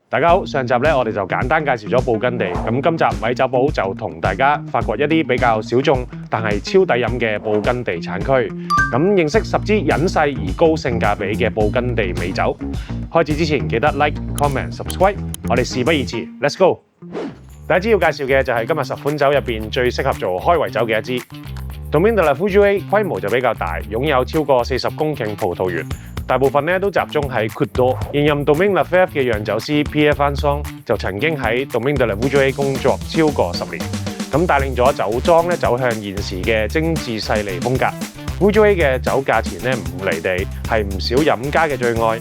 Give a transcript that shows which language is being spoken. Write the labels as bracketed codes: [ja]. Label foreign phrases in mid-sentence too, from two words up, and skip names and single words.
[yue] 大家好，上集咧我哋就簡單介紹咗布根地，咁今集米酒寶就同大家發掘一啲比較小眾但係超抵飲嘅布根地產區，咁認識10支隱世而高性價比嘅布根地美酒。開始之前記得 [en] like、comment、subscribe， [yue] 我哋事不宜遲 ， [en] Let's go！ [yue] 第一支要介紹嘅就係今日10款酒入邊最適合做開胃酒嘅一支。Domaine de la Fougère 規模就比較大，擁有超過40公頃葡萄園。大部分咧都集中喺 Côte d'Or。現任 Domaine Lefebvre 嘅釀酒師 Pierre Vincent 就曾經喺 Domaine de la Fougère 工作超過10年，咁帶領咗酒莊咧走向現時嘅精緻細膩風格。Fougère 嘅酒價錢咧唔離地，係唔少飲家嘅最愛。